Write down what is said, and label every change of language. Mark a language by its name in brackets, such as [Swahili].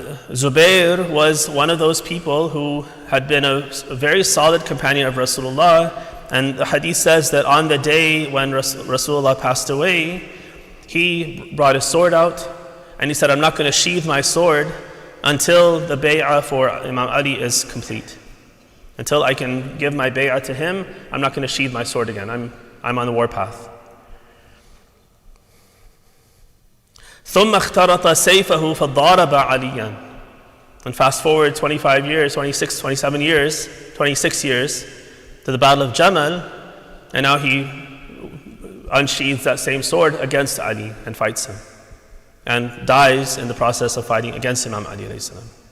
[English] Zubair was one of those people who had been a very solid companion of Rasulullah, and the hadith says that on the day when Rasulullah passed away, he brought his sword out and he said, I'm not going to sheathe my sword until the bay'ah for Imam Ali is complete. Until I can give my bay'ah to him, I'm not going to sheathe my sword again. I'm on the warpath. [Arabic] ثم اخترط سيفه فضارب عليا. [English] And fast forward 25 years, 26 years to the Battle of Jamal, and now he unsheathes that same sword against Ali and fights him, and dies in the process of fighting against Imam Ali alayhi salam.